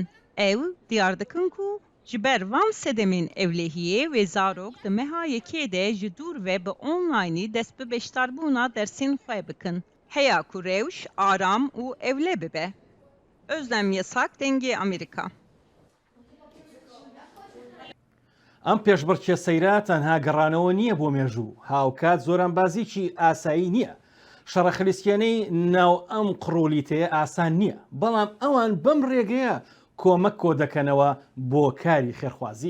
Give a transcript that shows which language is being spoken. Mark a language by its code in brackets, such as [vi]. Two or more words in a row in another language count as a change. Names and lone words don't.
[ku] Ew diyar dikin ku ji ber van sedemên evlehiyê wê zarok di meha yekê de ji dûr ve bi onlaynî dest bi beşdarbûna dersên xwe bikin. Heya ku rewş, aram û evle bibe. Özlem Yasak, Dengê Amerîka. [ckb] ئەم پێشبڕکێ سەیرا تەنها گەڕانەوە نییە بۆ مێژوو، هاوکات زۆرانبازیی ئاسایی نییە. شەڕە خلیسکێنەی ناو ئەم قڕۆلیتەیە ئاسان نییە، بەڵام ئەوان بەم ڕێگەیە کۆمەک کۆ دەکەنەوە بۆ کاری خێرخوازی.